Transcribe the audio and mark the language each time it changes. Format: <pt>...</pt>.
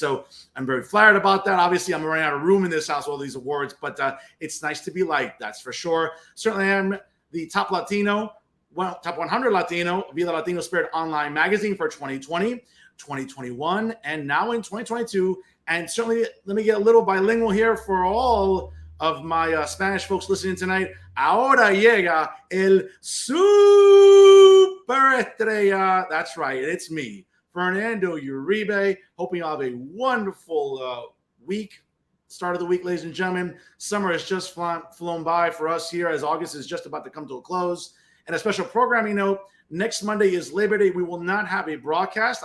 <en>So I'm very flattered about that. Obviously, I'm running out of room in this house with all these awards, but it's nice to be liked, that's for sure. Certainly I'm the top 100 Latino via the Latino Spirit online magazine for 2020, 2021, and now in 2022. And certainly, let me get a little bilingual here for all of my Spanish folks listening tonight.</en> <es>Ahora llega el superestrella.</es> <en>That's right, it's me, Fernando Uribe. Hoping you have a wonderful week. Start of the week, ladies and gentlemen. Summer has just flown by for us here as August is just about to come to a close. And a special programming note, next Monday is Labor Day. We will not have a broadcast.</en>